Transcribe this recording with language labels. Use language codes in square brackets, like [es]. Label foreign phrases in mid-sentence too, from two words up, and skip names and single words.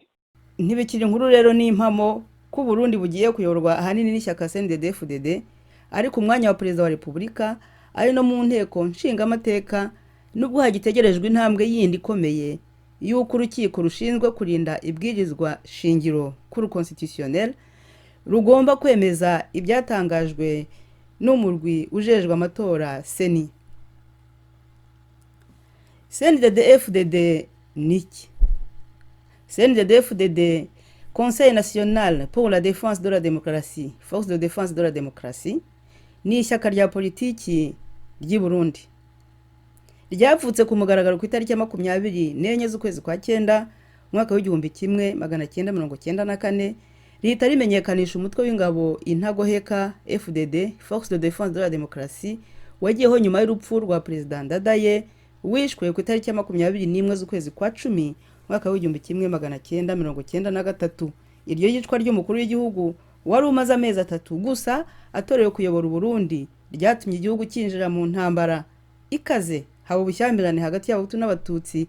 [rw] Ntibikiri inkuru rero n'impamo ko Burundi bugiye kuyorwa ahanini n'ishyaka CNDD-FDD, ariko umwanya wa perezida wa Repubulika ari no mu nteko nshingamateka, nubwo hagitegerejwe intambwe yindi ikomeye y'uko urukiko rushinzwe kurinda ibwirizwa shingiro kuri constitutionnel rugomba kwemeza ibyatangajwe n'umurwi ujejwe amatora seni. CNDD-FDD niki? [fr] CNDD-FDD, Conseil national pour la défense de la démocratie, force de défense de la démocratie, [rw] ni ishyaka rya politiki ry'i Burundi. Ryavutse ku mugaragaro ku itariki ya 24 z'ukwezi kwa 9 mwaka w'1994, rihita rimenyekanisha umutwe w'ingabo intagoheka FDD, [fr] force de défense de la démocratie, [rw] wagiyeho nyuma y'urupfu rwa Perezida Ndadaye wishwe ku itariki ya 21 z'ukwezi kwa 10 mwaka w'1993. Iryo yicwa ry'umukuru w'igihugu wari umaze amezi 3 gusa atorewe kuyobora Uburundi, ryatumye igihugu cyinjira mu ntambara ikaze, haba ubushyamirane hagati y'abahutu n'abatutsi.